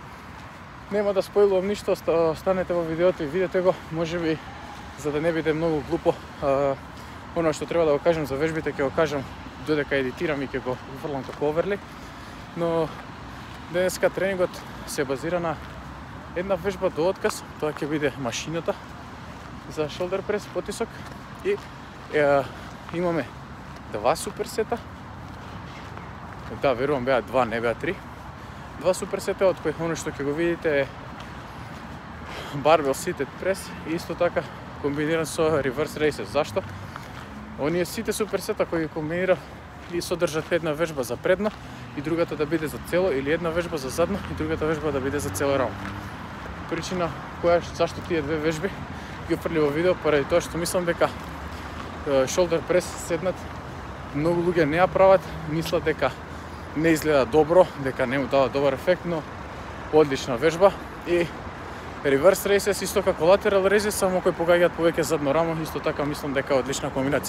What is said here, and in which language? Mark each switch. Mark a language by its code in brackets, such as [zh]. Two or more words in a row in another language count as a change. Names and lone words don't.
[mk] Нема да спойлувам ништо, останете во видеото и видете го, можеби за да не биде многу глупо. Оно што треба да го кажам за вежбите ќе го кажам додека едитирам и ќе го фрлам како оверли. Но денеска тренингот се базира на една вежба до отказ, тоа ќе биде машината за [en] shoulder press [mk] потисок и имаме два суперсета. Да, верувам беа два, не беа три. Два суперсета од кои оно што ќе го видите е [en] barbell seated press [mk] и исто така комбиниран со [en] reverse raises. [mk] Зашто? Оние сите суперсета кои ги комбинирав и содржат една вежба за предно и другата да биде за цело, или една вежба за задно и другата вежба да биде за цело рамо. Причина зашто тие две вежби ги фрли во видео, поради тоа што мислам дека [en] shoulder press [mk] седнат многу луѓе не ја прават, мислат дека не изгледа добро, дека не му дава добар ефект, но одлична вежба. И [en] reverse raises [mk] исто како [en] lateral raises, [mk] само кои погаѓаат повеќе задно рамо, исто така мислам дека е одлична комбинација.